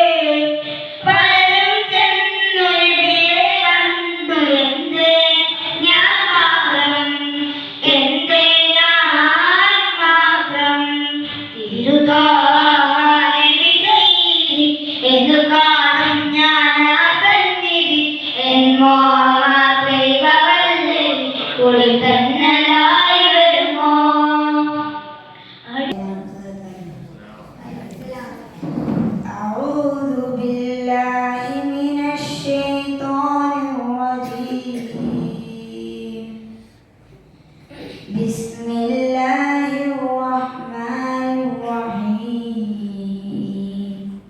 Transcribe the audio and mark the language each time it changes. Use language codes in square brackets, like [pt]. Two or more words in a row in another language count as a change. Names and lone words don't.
[ml] പലരും ചെന്നു നബിയെ കണ്ടു എന്തേ ഞാൻ മാത്രം, എന്തേ ഞാൻ മാത്രം. തിരുത്വാഹ നബി സയ്യിദി എന്നു കാണും ഞാൻ ആ സന്നിധി. എൻ മോഹമാത്മ വല്ലരി കുളിതന്നലായി വരുമോ. [ar] أعوذ بالله من الشيطان الرجيم. بسم الله الرحمن الرحيم.